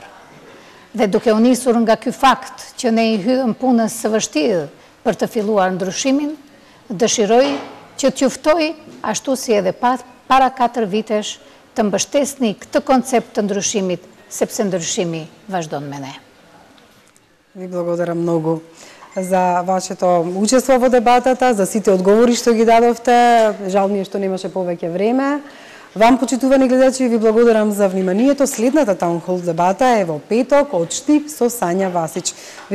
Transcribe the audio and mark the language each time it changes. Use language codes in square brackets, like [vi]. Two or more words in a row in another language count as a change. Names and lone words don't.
[sq] Dhe duke u nisur nga ky fakt që ne i hyëm punës së vështirë për të filluar ndryshimin, dëshiroj që t'ju ftoj, ashtu si edhe para 4 vitesh, të mbështesni këtë koncept të ndryshimit, sepse ndryshimi vazhdon me ne. [mk] Ви благодарам многу за вашето учество во дебатата, за сите одговори што ги дадовте. Жал ми е што немаше повеќе време. Вам, почитувани гледачи, ви благодарам за вниманието. Следната таунхол дебата е во петок од Штип со Сања Васич.